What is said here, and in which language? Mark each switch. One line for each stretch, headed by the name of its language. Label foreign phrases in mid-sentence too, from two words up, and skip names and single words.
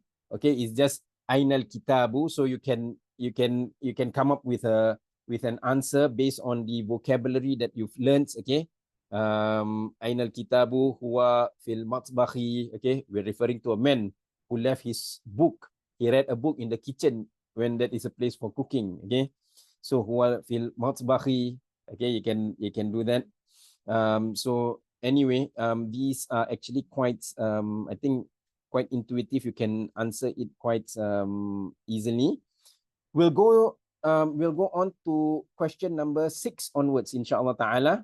English: Okay, it's just
Arabic: أين الكتاب,
English: so you can come up with an answer based on the vocabulary that you've learned.
Arabic: Okay, أين الكتاب هو في المطبخ.
English: Okay, we're referring to a man who left his book. He read a book in the kitchen when that is a place for cooking.
Arabic: Okay, so هو في المطبخ.
English: Okay, you can do that. So anyway, these are actually quite I think quite intuitive. You can answer it quite easily. We'll go on to question number 6 onwards,
Arabic: إن شاء الله تعالى.